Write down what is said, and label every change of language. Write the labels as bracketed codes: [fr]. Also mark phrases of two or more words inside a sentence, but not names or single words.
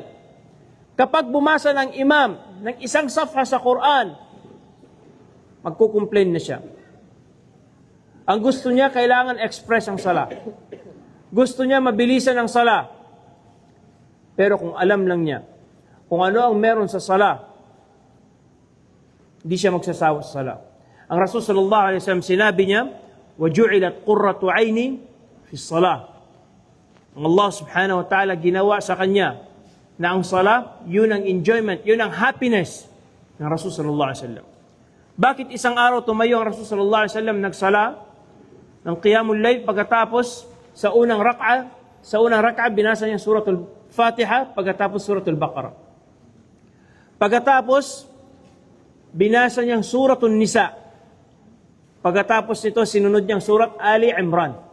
[tl] Kapag bumasa ng imam ng isang safha sa Quran, magkukomplain na siya. Ang gusto niya, kailangan express ang sala. Gusto niya mabilisan ang sala. Pero kung alam lang niya, kung ano ang meron sa sala, hindi siya magsasawa sa sala. Ang Rasul [ar] صلى الله عليه وسلم [tl] sinabi niya, [ar] وَجُعِلَتْ قُرَّةُ عَيْنِ فِي الصَّلَاةِ. [tl] Ang Allah [ar] سبحانه وتعالى [tl] ginawa sa kanya na ang sala, yun ang enjoyment, yun ang happiness ng Rasul [ar] صلى الله عليه وسلم. [tl] Bakit isang araw tumayo ang Rasul [ar] صلى الله عليه وسلم [tl] nagsala ng [ar] قيام الليل [tl] pagkatapos sa unang rak'a binasa niya suratul Fatiha pagkatapos suratul Baqarah. Pagkatapos binasa niyang suratul Nisa. Pagkatapos nito sinunod niyang surat Ali Imran.